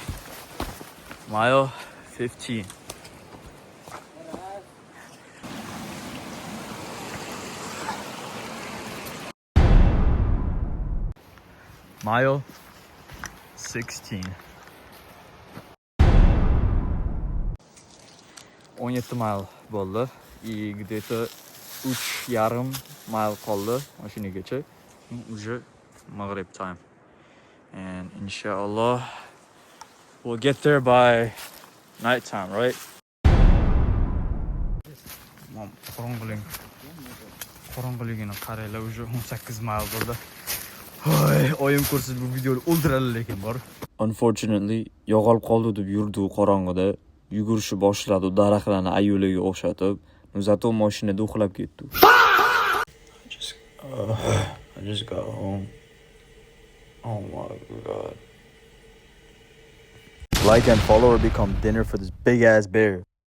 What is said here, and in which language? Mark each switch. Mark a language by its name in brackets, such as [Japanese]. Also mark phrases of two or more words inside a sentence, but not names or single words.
[English] Mile 15. Mile 16. [Uzbek] 17 mile bo'ldi. [Russian] И где-то [Uzbek] 3,5 mile qoldi mashinagacha. [English] Уже maghrib time. And inshallah we'll get there by night time, right? [Uzbek] Qorong'iligini qaranglar, уже 18 mile bo'ldi. Hoy, oyim ko'rsiz bu videoni o'ldiradi lekin bor. Unfortunately, yo'qolib qoldi deb yurdi u qorong'ida. Yugurishni boshladi, daraxtlarni ayoliga o'xshatib, zato mashinada uxlab ketdi. [English] I just got home. Oh my god. Like and follow or become dinner for this big ass bear.